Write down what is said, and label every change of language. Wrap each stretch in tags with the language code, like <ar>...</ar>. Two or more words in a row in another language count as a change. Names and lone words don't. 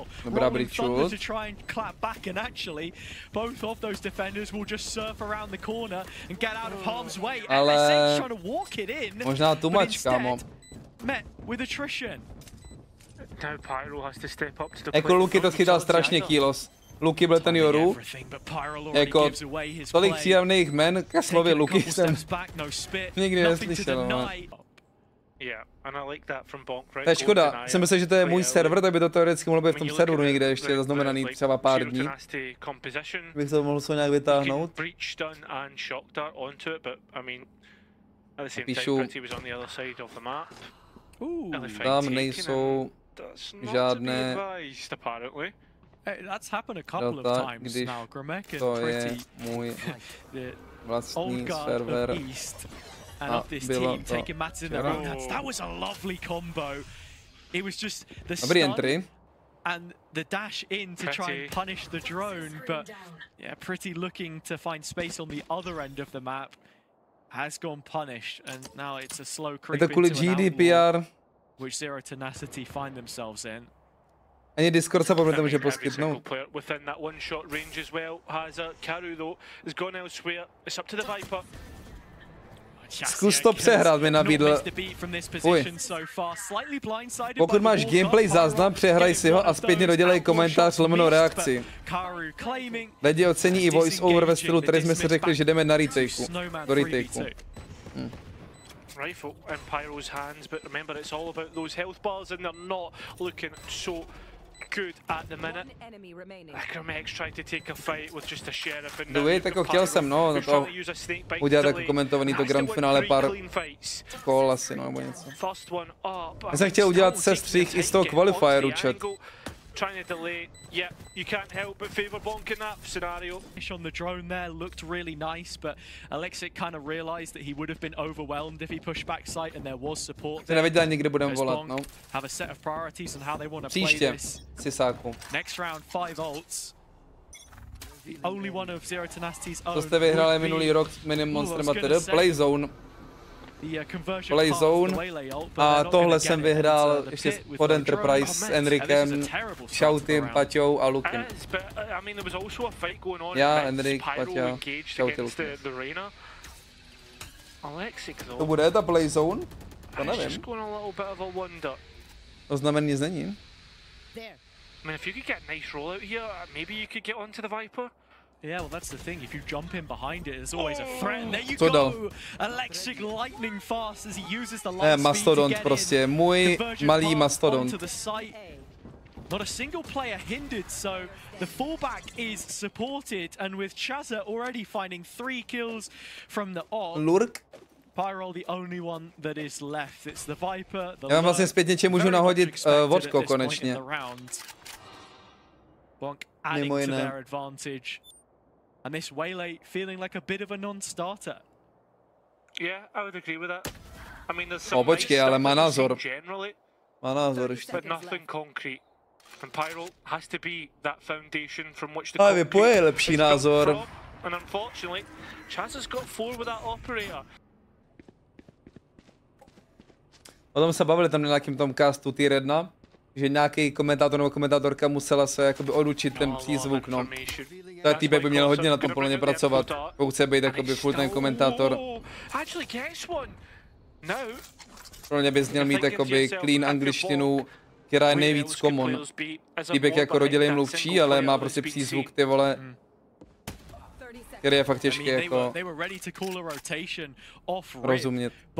<en>Rolling Thunder to try and clap back, and actually, both of those defenders will just surf around the corner and get out of harm's way. ALEXIIIK trying to walk it in, but instead met with attrition. Now Pyrol has to step up to the plate.</en> <cs>Luky to chytal strašně kilos. Luky byl ten Joru. Jako tolik příjemných jmen ke slově Luky jsem nikdy neslyšel. To je škoda. Jsem myslel, že to je můj server, tak by to teoreticky mohlo být v tom serveru někde ještě zaznamenaný třeba pár dní. Bych to mohl nějak vytáhnout. Píšu, tam nejsou žádné data, když to je můj vlastní server.</cs> <en>And of this team taking matters in their own hands. That was a lovely combo. It was just the stun and the dash in to try and punish the drone, but yeah, Pretty looking to find space on the other end of the map has gone punished, and now it's a slow creep into an outlaw, which Zero Tenacity find themselves in.</en> <cs>Ani Discord se potom může poskytnout.</cs> <en>Within that one shot range as well. Has a Karu though has gone elsewhere. It's up to the Viper.</en> <cs>Zkus to přehrát, mi nabídl. Fuj. Pokud máš gameplay záznam, přehraj si ho a zpětně dodělej komentář / reakci. Lidi ocení i</cs> <en>voice over</en> <cs>ve stylu, který jsme si řekli, že jdeme na retakeu. Do retakeu.</cs> <en>Rifle in Pyro's hands, but remember it's all about those health bars and they're not looking so good at the minute. ALEXIIIK tried to take a fight with just a sheriff and</en> <cs>Duit, jako chtěl jsem, no, na to udělat jako komentovaný to grand finále pár kol asi, no, nebo něco. Já jsem chtěl udělat sestřih i z toho qualifieru, chat.</cs> <en>Trying to delay, yeah, you can't help but favor BONK in that scenario. On the drone there looked really nice, but ALEXIIIK kind of realized that he would have been overwhelmed if he pushed back sight and there was support there.</en> <cs>Nevěděl nikdy budeme volat, no.</cs> <en>Have a set of priorities and how they want to play this.</en> <cs>Cisáku.</cs> <en>Next round 5 ults. The only one of Zero Tenacity's own.</en> <cs>To jste vyhráli minulý rok s minim monstrem a play zone. Play zone a tohle jsem vyhrál ještě pod Enterprise s Enrikem, Shoutym, Paťou a Lukem. Já, Enrik, Paťa, Shouty, Lukem. To bude ta play zone? To nevím. To znamená nic není.</cs> <en>Yeah, well, that's the thing. If you jump in behind it, there's always a threat. And there you go. ALEXIIIK lightning fast as he uses the light</en> <cs>mastodont</cs> <en>speed</en> <cs>prostě, můj malý mastodont.</cs> <en>Not a single player hindered, so the fallback is supported, and with Chaza already finding 3 kills from the off. Lurk. Pyrol the only one that is left. It's the Viper.</en> <cs>Já vám vlastně zpětně můžu nahodit vodko konečně.</cs> <en>BONK adding to their advantage. And this Waylay feeling like a bit of a non-starter. Yeah, I would agree with that. I mean, there's some</en> <cs>počkej, ale má názor. Má názor ještě.</cs> <en>But nothing concrete. And Pyrol has to be that foundation from which the concrete</en> <cs>je lepší názor.</cs> <en>And unfortunately, Chaz has got 4 with that operator.</en> <cs>O tom se bavili tam na nějakým tom castu Tier 1, že nějaký komentátor nebo komentátorka musela se jakoby odučit ten přízvuk, no. To týpek by měl hodně na tom podle mě pracovat, pokud chce být jakoby full-time komentátor. Pro mě bys měl mít jakoby clean angličtinu, která je nejvíc common. Týpek jako rodilý mluvčí, ale má prostě přízvuk, ty vole, který je fakt těžký jako rozumět.</cs>